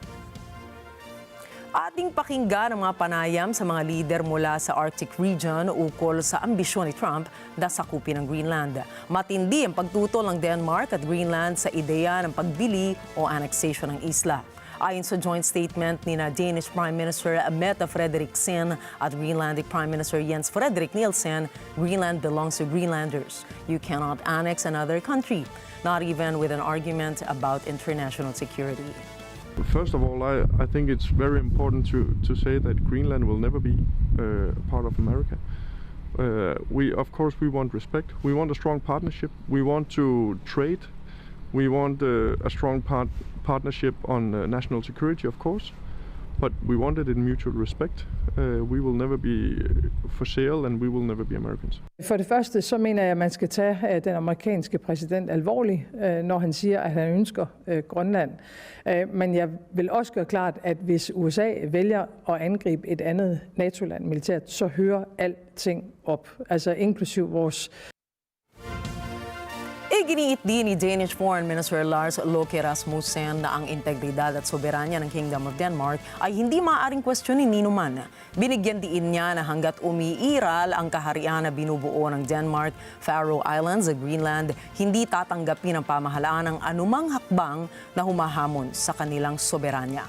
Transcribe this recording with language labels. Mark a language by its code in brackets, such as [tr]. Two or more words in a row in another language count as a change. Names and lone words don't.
[tl] Ating pakinggan ang mga panayam sa mga lider mula sa [en] Arctic region [tl] ukol sa ambisyon ni Trump na sakupin ang Greenland. Matindi ang pagtutol ng Denmark at Greenland sa ideya ng pagbili o annexation ng isla. Ayon sa [en] joint statement [tl] ni [en] Danish Prime Minister [tl] Mette Frederiksen at [en] Greenlandic Prime Minister [tl] Jens Frederik Nielsen, [en] Greenland belongs to Greenlanders. You cannot annex another country, not even with an argument about international security. First of all, I think it's very important to say that Greenland will never be part of America. Of course, we want respect. We want a strong partnership. We want to trade. We want a strong partnership on national security, of course. But we want it in mutual respect. We will never be for sale, and we will never be Americans. [da] For det første, så mener jeg, at man skal tage den amerikanske præsident alvorligt, når han siger, at han ønsker Grønland. Men jeg vil også gøre klart, at hvis USA vælger at angribe et andet NATO-land militært, så hører alting op, altså inklusiv vores. [tl] Iginiit din ni [en] Danish Foreign Minister [tl] Lars Løkke Rasmussen na ang integridad at soberanya ng [en] Kingdom of Denmark [tl] ay hindi maaaring kwestiyonin ni numan. Binigyan diin niya na hanggat umiiral ang kaharian na binubuo ng Denmark, Faroe Islands at Greenland, hindi tatanggapin ng pamahalaan ng anumang hakbang na humahamon sa kanilang soberanya.